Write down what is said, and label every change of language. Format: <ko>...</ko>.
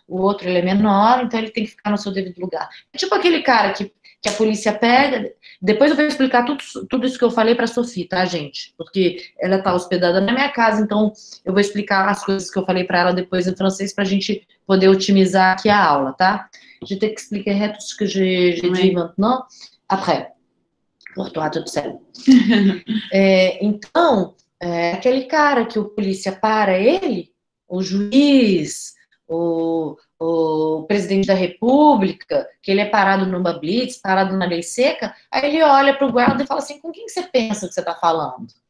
<pt>O outro ele é menor, então ele tem que ficar no seu devido lugar. É tipo aquele cara que a polícia pega. Depois eu vou explicar tudo isso que eu falei para a Sophie, tá, gente? Porque ela está hospedada na minha casa, então eu vou explicar as coisas que eu falei para ela depois em francês para a gente poder otimizar aqui a aula, tá?</pt> <fr>Je t'expliquerai tout ce que j'ai dit maintenant, après. Pour toi, toute seule.</fr> <pt>Então, aquele cara que o polícia para ele, o juiz, o presidente da república, que ele é parado numa blitz, parado na lei seca, aí ele olha para o guarda e fala assim, com quem você pensa que você está falando?</pt>